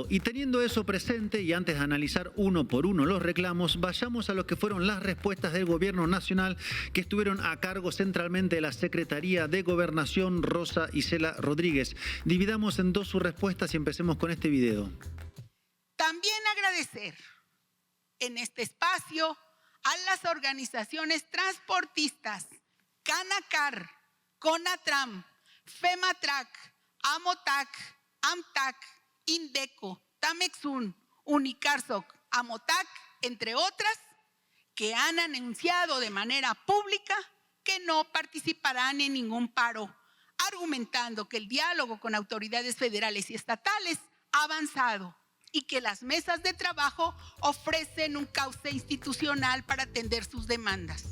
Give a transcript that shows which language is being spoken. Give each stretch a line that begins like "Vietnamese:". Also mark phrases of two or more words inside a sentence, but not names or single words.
Spanish: Y teniendo eso presente, y antes de analizar uno por uno los reclamos, vayamos a lo que fueron las respuestas del gobierno nacional, que estuvieron a cargo centralmente de la Secretaría de Gobernación, Rosa Isela Rodríguez. Dividamos en dos sus respuestas y empecemos con este video. También agradecer en este espacio a las organizaciones transportistas Canacar, Conatram, FEMATRAC, AMOTAC, AMTAC, INDECO, TAMEXUN, Unicarsoc, AMOTAC, entre otras, que han anunciado de manera pública que no participarán en ningún paro, argumentando que el diálogo con autoridades federales y estatales ha avanzado y que las mesas de trabajo ofrecen un cauce institucional para atender sus demandas.